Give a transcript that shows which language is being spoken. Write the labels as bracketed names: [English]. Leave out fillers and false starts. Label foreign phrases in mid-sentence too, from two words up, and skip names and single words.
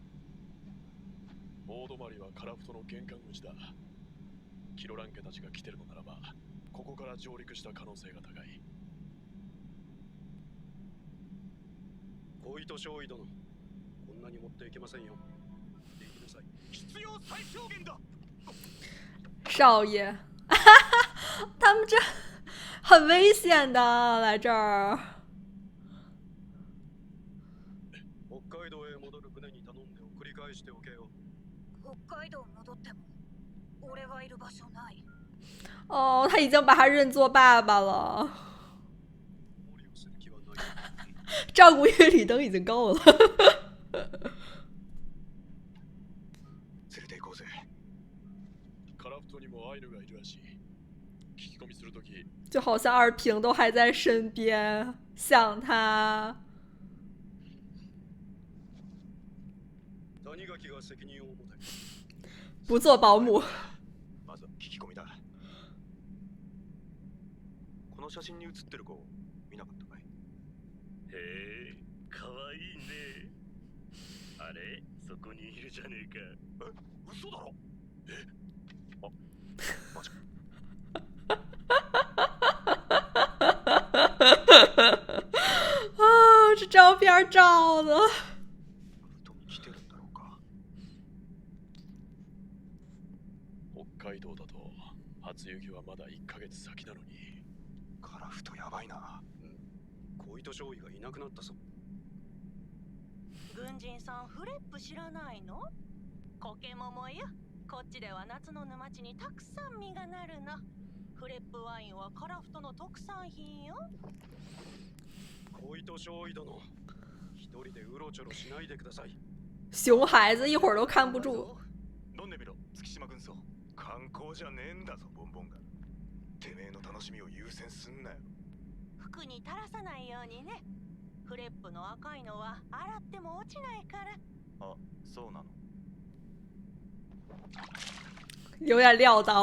[Japanese] 大泊はカラフトの玄関口だ。キロラン家たちが来てるのならば、ここから上陸した可能性が高い。小糸少尉殿、こんなに持っていけませんよ。行きなさい。必要最小限だ。 [Chinese] 少爷，他们这很危险的，来这儿。 [Japanese] 北海道へ戻る船に頼んで送り返しておけよ。北海道戻っても俺がいる場所ない。 [Chinese] 哦，他已经把他认作爸爸了， [Japanese] 無理をする気はない。 [Chinese] 照顾一个李登已经够了。 [Japanese] 連れて行こうぜ。カラフトにもアイヌがいるらしい。聞き込みするとき、 [Chinese] 就好像二平都还在身边，想他。 [Japanese] 谷垣が責任を持て。 [Chinese] 不做保姆。 [Japanese] まずは聞き込みだ。この写真に写ってる子見なかったかい。へえ、かわいいね。あれ、そそこにいるじゃねえか。嘘だろ。マジか。 [Chinese] 啊，这照片照的。 [Japanese] 本当に来てるんだろうか。北海道だと初雪はまだ1ヶ月先なのに。カラフトやばいな。小糸少尉がいなくなったぞ。軍人さんフレップ知らないの？コケモモよ。こっちでは夏の沼地にたくさん実がなるの。フレップワインはカラフトの特産品よ。小糸少尉殿、一人でうろちょろしないでください。 [Chinese] 熊孩子一会儿都看不住。 [Japanese] 飲んでみろ、月島軍曹。観光じゃねえんだぞ、ボンボンが。てめえの楽しみを優先すんなよ。服に垂らさないようにね。フレップの赤いのは洗っても落ちないから。あ、そうなの。 [Chinese] 有点料到。